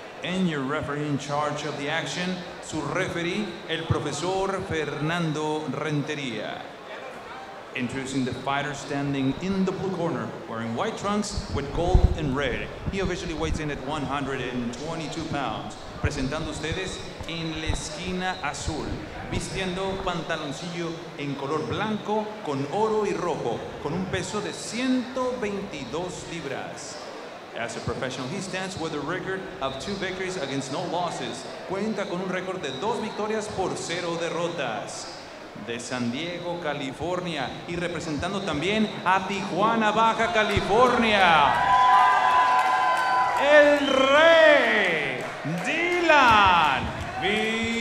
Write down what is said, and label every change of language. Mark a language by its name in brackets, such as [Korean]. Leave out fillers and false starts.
[English] And your referee in charge of the action, [Spanish] su referee, el profesor [English] Fernando Renteria. Introducing the fighter standing in the blue corner, wearing white trunks with gold and red. He officially weighs in at 122 pounds. [Spanish] Presentando ustedes en la esquina azul, vistiendo pantaloncillo en color blanco con oro y rojo, con un peso de 122 libras. [English] As a professional, he stands with a record of 2 victories against no losses. [Spanish] Cuenta con un récord de 2 victorias por 0 derrotas. De San Diego, California, y representando también a Tijuana, Baja California, el Rey Dilan Miranda.